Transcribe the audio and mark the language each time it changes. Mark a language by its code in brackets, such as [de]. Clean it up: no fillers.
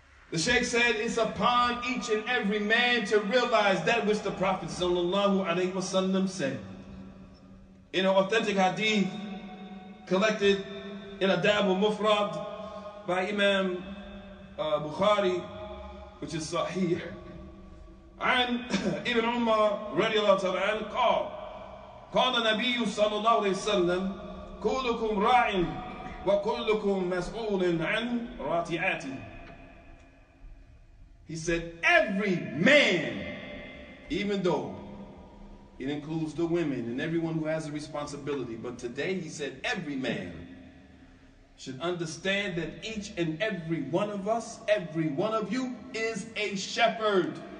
[en] The Sheikh said, it's upon each and every man to realize that which the Prophet ﷺ said. In an authentic hadith collected in Adab al-Mufrad by Imam Bukhari, which is Sahih. [ar] عن ابن عمر رضي الله تعالى عنه قال النبي صلى الله عليه وسلم كلكم راع وكلكم مسؤول عن راتعاته. [en] He said, every man, even though it includes the women and everyone who has a responsibility, but today he said every man should understand that each and every one of us, every one of you is a shepherd.